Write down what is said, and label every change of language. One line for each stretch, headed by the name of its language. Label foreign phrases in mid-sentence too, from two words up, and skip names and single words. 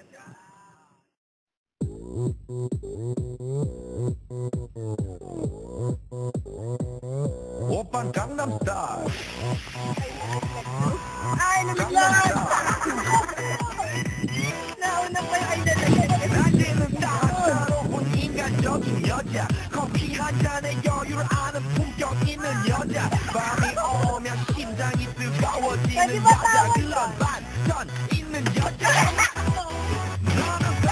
Korean: Oppan Gangnam Style.
Filipino: Ay, namiglaan! Nauna pa yung idol.
Korean: 낮에는 따사로운 인간적인 여자 커피 한 잔에 여유를 아는 품격 있는 여자 밤이 오면 심장이 뜨거워지는 여자 그런 반전 있는 여자 너는